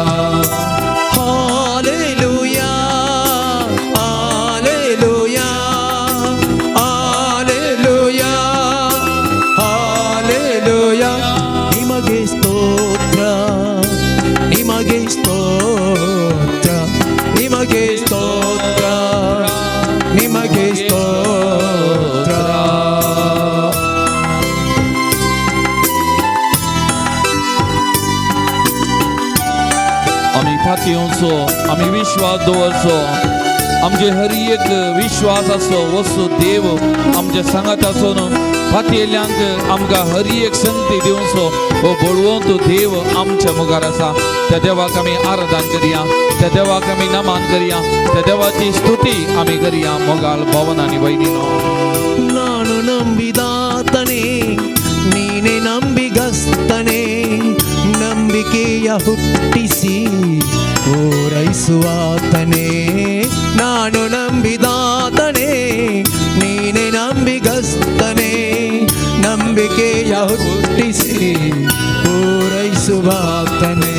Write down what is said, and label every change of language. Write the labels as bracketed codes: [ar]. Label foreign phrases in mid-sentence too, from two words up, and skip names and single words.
[kn] ಹಾಲೆಲೂಯಾ, ಹಾಲೆಲೂಯಾ, ಹಾಲೆಲೂಯಾ, ಹಾಲೆಲೂಯಾ. ನಿಮಗೆ ಸ್ತೋತ್ರ, ನಿಮಗೆ ಸ್ತೋತ್ರ, ನಿಮಗೆ ಸ್ತೋತ್ರ, ನಿಮಗೆ ಸ್ತೋತ್ರ. [kok] आमी फातयोचो, आमी विश्वास दवरचो. आमचे हर एक विश्वास आसो वस्तू देव आमच्या सांगात आसून फातयेल्यांक आमकां हर एक संगती दिवचो. हो बळवंत देव आमच्या मुखार आसा. त्या देवाक आमी आराधन करिया, त्या देवाक आमी नमान करिया, त्या देवाची स्तुती आमी करिया. मोगाल भवन आनी भयणीनो, [kn] ನಾನು ನಂಬಿದಾತನೇ, ನೀನೆ ನಂಬಿಗಸ್ತನೇ, ನಂಬಿಕೆಯ ಹುಟ್ಟಿಸಿ ಪೂರೈಸುವಾತನೇ. ನಾನು ನಂಬಿದಾತನೇ, ನೀನೆ ನಂಬಿಗಸ್ತನೇ, ನಂಬಿಕೆಯ ಹುಟ್ಟಿಸಿ ಪೂರೈಸುವಾತನೇ.